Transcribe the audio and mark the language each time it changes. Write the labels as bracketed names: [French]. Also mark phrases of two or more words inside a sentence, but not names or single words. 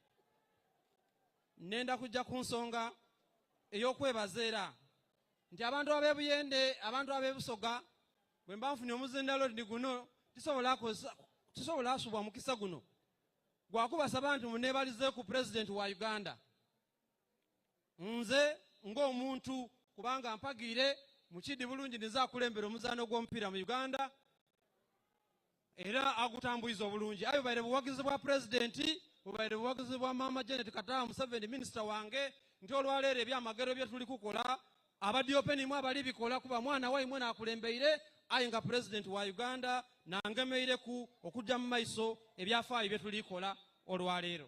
[Soga] Nenda kujja ku nsonga ey'okwebaza era nti abantu ab'e abantu ab'e Busoga bwe mba nfunye omuzindalo ndi guno tisobola asubwa mukisa guno gwakubasaba nti muneebalize ku President wa Uganda. Nze ng'omuntu kubanga mpagiire mukidi bulungi niza kulembera omuzaano gw'omupiira mu Uganda era agutambuiza obulungi. Ayo baire buwagizi bwa President bubaire buwagizi bwa Mama Janet Kataha Museveni minisita wange nti olwaleero ebyamagero bye tuli kukola abadiopenimu abali bikola kuba mwana waimwe naakulembeire aye nga President wa Uganda nangemeireku okujja mu maiso ebyafaayo bye tulikola olwaleero.